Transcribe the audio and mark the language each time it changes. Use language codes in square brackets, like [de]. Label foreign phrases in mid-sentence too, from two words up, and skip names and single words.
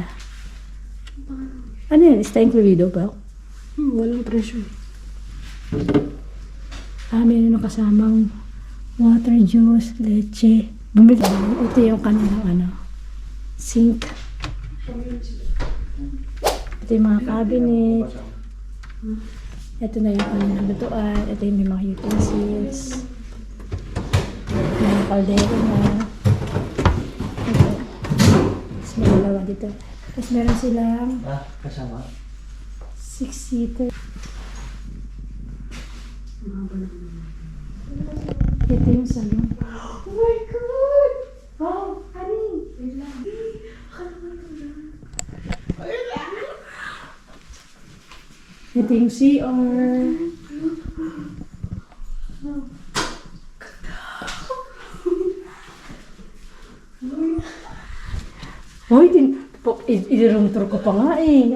[tl] Ano yan? [es] Está incluido ba? [tl] Walang presyo. Ah, meron na kasamang water, juice, leche. Bumili. Ito yung kanilang ano, sink. Ito yung mga cabinet. Ito na yung kanilang lutuan. Ito yung may mga utensils. May kaldero na. Ito. Tapos may dalawa dito. Tapos meron silang Ah, kasama. 6-seater. Ito yung salon. [en] Oh my God! Oh, honey! Wait lang. [tl] Ito yung CR. Hoy, i-room tour ko pa nga eh.